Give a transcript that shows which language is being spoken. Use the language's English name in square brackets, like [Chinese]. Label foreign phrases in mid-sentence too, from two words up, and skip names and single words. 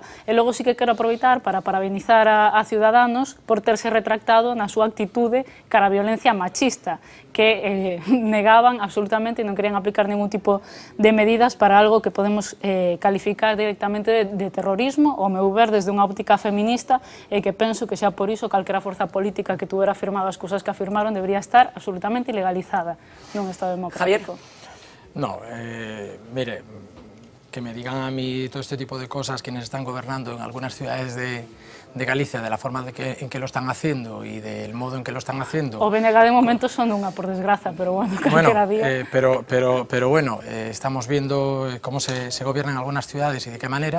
[Galician] E logo sí que quero aproveitar para parabenizar a Ciudadanos por terse retractado na súa actitude cara a violencia machista, que negaban absolutamente e non querían aplicar ningún tipo de medidas para algo que podemos calificar directamente de terrorismo, ao meu ver, desde unha óptica feminista, e que penso que xa por iso calquera forza política que tuvera afirmado as cousas que afirmaron debería estar absolutamente ilegalizada nun Estado democrático. [Spanish] Javier. No, mire, que me digan a mí todo este tipo de cosas quienes están gobernando en algunas ciudades de Galicia, de la forma en que lo están haciendo y del modo en que lo están haciendo. [Galician] O BNG de momento son unha, por desgraza, pero bueno, calquera día. [Spanish] Pero bueno, estamos viendo cómo se gobierna en algunas ciudades y de qué manera.